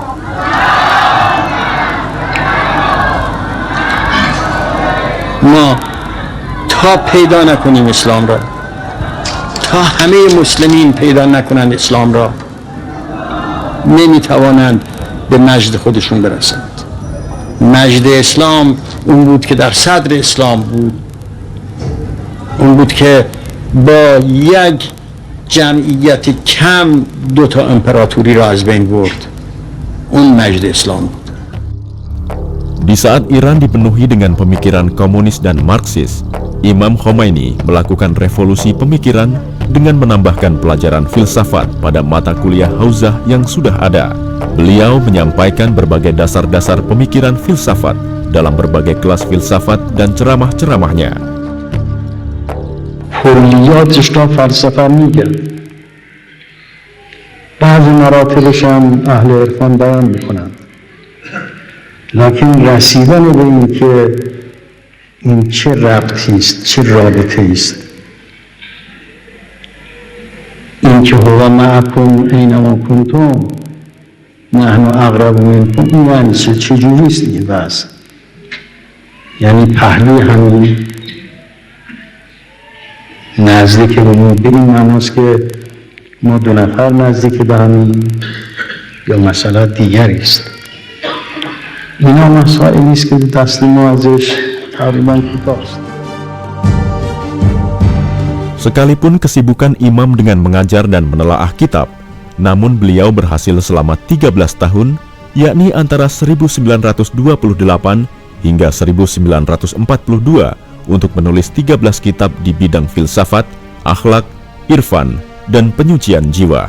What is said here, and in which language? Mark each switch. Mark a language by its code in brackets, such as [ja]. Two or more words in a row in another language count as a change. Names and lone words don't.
[fa] ما تا پیدا نکنیم اسلام را، تا همه مسلمین پیدا نکنند اسلام را، نمیتوانند به مجد خودشون برسند. مجد اسلام اون بود که در صدر اسلام بود، اون بود که با یک جمعیت کم 2 امپراتوری را از بین برد. اون مجد اسلام بود. [id] Di saat Iran dipenuhi dengan pemikiran komunis dan Marxis, Imam Khomeini melakukan revolusi pemikiran dengan menambahkan pelajaran filsafat pada mata kuliah Hauzah yang sudah ada. Beliau menyampaikan berbagai dasar-dasar pemikiran filsafat dalam berbagai kelas filsafat dan ceramah-ceramahnya. [fa] کلیاتش را فلسفه میگن، بعضی مراتبش هم اهل عرفان بیان میکنن، لکن رسیدن به این که این چه ربطی است، چه رابطه است، این که [ar] هو معکم اینما کنتم نحن اقرب منکم، [fa] این یعنی چه جوری است این بحث؟ یعنی پهلوی همین نزدیک به ما بریم نماز که ما 2 نفر نزدیک به همین، یا مسئله دیگری است. اینا مسائلی است که دست ما ازش تقریبا کوتاست. [id] Sekalipun kesibukan Imam dengan mengajar dan menelaah kitab, namun beliau berhasil selama 13 tahun, yakni antara 1928 hingga 1942, untuk menulis 13 kitab di bidang filsafat, akhlak, irfan, dan penyucian jiwa.